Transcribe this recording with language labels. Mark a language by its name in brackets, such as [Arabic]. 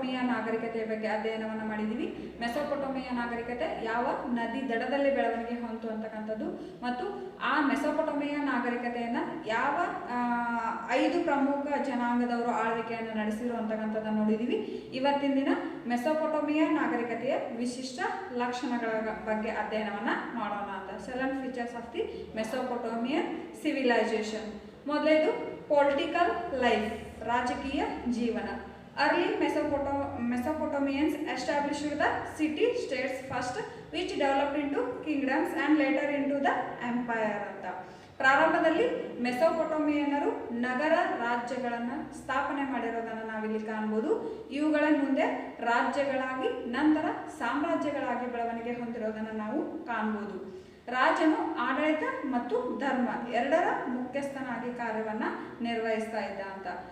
[Kannada] ನಾಗರಿಕತೆಯ ಬಗ್ಗೆ ಅಧ್ಯಯನವನ್ನು ಮಾಡಿದ್ದೀವಿ. ಮೆಸೊಪೊಟೋಮಿಯಾ ನಾಗರಿಕತೆ ಯಾವ ನದಿ ದಡದಲ್ಲಿ ಬೆಳವಣಿಗೆ ಹೊಂತು ಅಂತಕ್ಕಂಥದ್ದು ಮತ್ತು ಆ ಮೆಸೊಪೊಟೋಮಿಯಾ ನಾಗರಿಕತೆಯನ್ನು ಯಾವ 5 ಪ್ರಮುಖ ಜನಾಂಗದವರು ಆಳ್ವಿಕೆಯನ್ನು ನಡೆಸಿರು ಅಂತಕ್ಕಂಥದ್ದನ್ನು ನೋಡಿದ್ದೀವಿ. ಇವತ್ತಿನ ದಿನ ಮೆಸೊಪೊಟೋಮಿಯಾ ನಾಗರಿಕತೆಯ ವಿಶಿಷ್ಟ ಲಕ್ಷಣಗಳ ಬಗ್ಗೆ ಅಧ್ಯಯನವನ್ನು ಮಾಡೋಣ ಅಂತ. [English] 7 features of the Mesopotamian civilization. [Kannada] ಮೊದಲೇದು [English] political life, [Kannada] ರಾಜಕೀಯ ಜೀವನ. [English] Early Mesopotamians established the city-states first, which developed into kingdoms and later into the empire ಅಂತ. [Kannada] ಪ್ರಾರಂಭದಲ್ಲಿ ಮೆಸೊಪೊಟೋಮಿಯನ್ನರು ನಗರ ರಾಜ್ಯಗಳನ್ನು ಸ್ಥಾಪನೆ ಮಾಡಿರೋದನ್ನು ನಾವಿಲ್ಲಿ ಕಾಣ್ಬೋದು. ಇವುಗಳ ಮುಂದೆ ರಾಜ್ಯಗಳಾಗಿ ನಂತರ ಸಾಮ್ರಾಜ್ಯಗಳಾಗಿ ಬೆಳವಣಿಗೆ ಹೊಂದಿರೋದನ್ನು ನಾವು ಕಾಣ್ಬೋದು. ರಾಜನು ಆಡಳಿತ ಮತ್ತು ಧರ್ಮ ಎರಡರ ಮುಖ್ಯಸ್ಥನಾಗಿ ಕಾರ್ಯವನ್ನು ನಿರ್ವಹಿಸ್ತಾ ಇದ್ದ ಅಂತ.